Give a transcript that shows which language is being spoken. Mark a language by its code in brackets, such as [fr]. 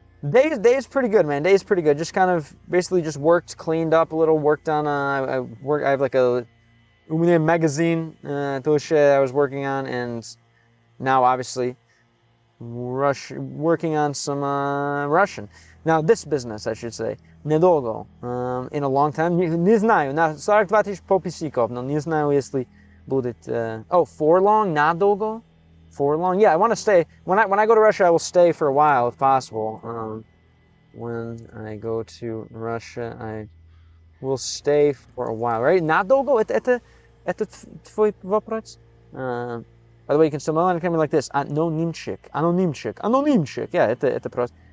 [en] Day is pretty good, man. Day is pretty good. Just kind of basically just cleaned up a little, worked on. I have like a magazine I was working on, and now obviously working on some Russian. Now this business, I should say, [ru] недолго. [en] In a long time. [ru] Не знаю. На 42 тысяч подписчиков, но не знаю, если будет. [en] For long, [ru] надолго. [en] For long. Yeah, I want to stay. When I go to Russia, I will stay for a while if possible. When I go to Russia, I will stay for a while. Right? [ru] Надолго. Это твой вопрос. [en] By the way, you can still come like this. [ru] Anonymчик. [en] Yeah, [ru] это просто.